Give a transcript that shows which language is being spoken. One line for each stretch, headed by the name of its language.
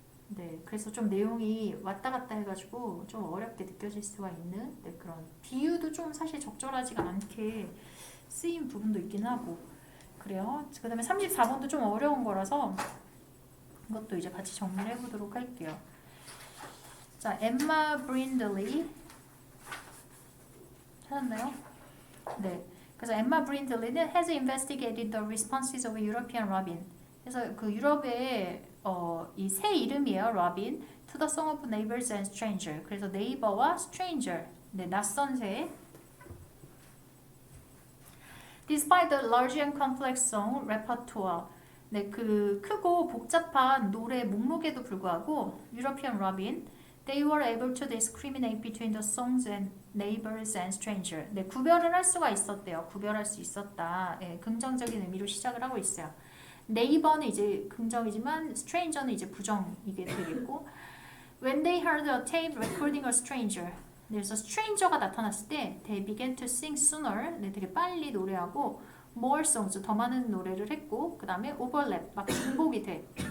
Korean: 네, 그래서 좀 내용이 왔다 갔다 해가지고 좀 어렵게 느껴질 수가 있는 네, 그런 비유도 좀 사실 적절하지가 않게 쓰인 부분도 있긴 하고 그래요. 그 다음에 34번도 좀 어려운 거라서 이것도 이제 같이 정리를 해보도록 할게요. 자, 엠마 브린들리 찾았나요? 네. 그래서 엠마 브린들리는
English: has investigated the responses of European robin.
Korean: 그래서 그 유럽의 이 새 이름이에요, 로빈.
English: To the song of neighbors and stranger.
Korean: 그래서 네이버와 stranger, 네, 낯선 새.
English: Despite the large and complex song repertoire,
Korean: 네, 그 크고 복잡한 노래 목록에도 불구하고
English: European Robin, they were able to discriminate between the songs and neighbors and stranger.
Korean: 네, 구별을 할 수가 있었대요. 구별할 수 있었다. 네, 긍정적인 의미로 시작을 하고 있어요. 네이버는 이제 긍정이지만 stranger는 이제 부정이게 되겠고
English: when they heard a tape recording a stranger
Korean: 그래서 stranger가 나타났을 때
English: they began to sing sooner
Korean: 네, 되게 빨리 노래하고 more songs 더 많은 노래를 했고 그 다음에 overlap 막 중복이 돼